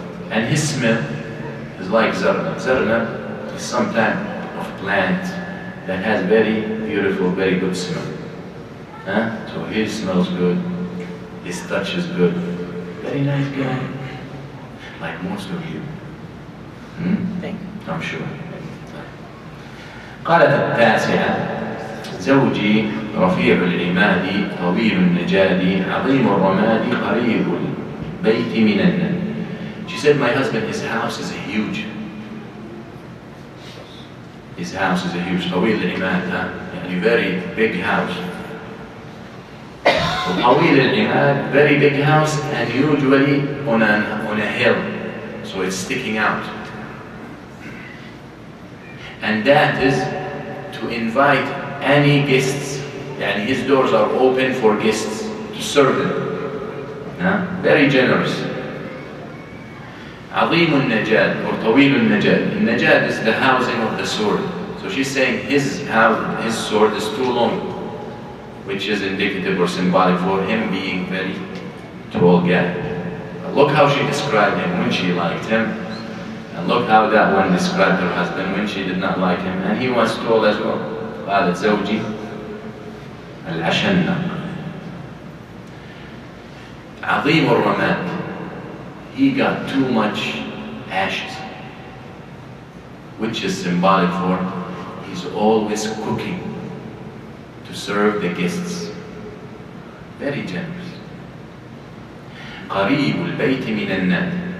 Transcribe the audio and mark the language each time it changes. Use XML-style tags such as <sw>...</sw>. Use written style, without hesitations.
<en>And his smell is like zarnab. Zarnab is some type of plant that has very beautiful, very good smell. So his smells good, his touch is good. Very nice guy, like most of you. I'm sure.</en> <ar>قالت التاسعة زوجي رفيع العماد طويل النجاد عظيم الرماد قريب البيت من الناد.</ar> <en>She said, my husband, his house is huge. His house is a huge,</en> <ar>طويل العماد,</ar> <en>a very big house.</en> <ar>طويل العماد,</ar> <en>very big house, and usually on a hill, so it's sticking out. And that is to invite any guests, and his doors are open for guests to serve them. Very generous.</en> <ar>عظيم النجاد</ar> <en>or</en> <ar>طويل النجاد. النجاد</ar> <en>is the housing of the sword. So she's saying his sword is too long, which is indicative or symbolic for him being very tall guy. Look how she described him when she liked him, and look how that one described her husband when she did not like him, and he was tall as well.</en> <ar>قالت زوجي العشنق عظيم الرماد.</ar> <en>He got too much ashes, which is symbolic for he's always cooking to serve the guests. Very generous.</en> <ar>قريب البيت من الناد.</ar>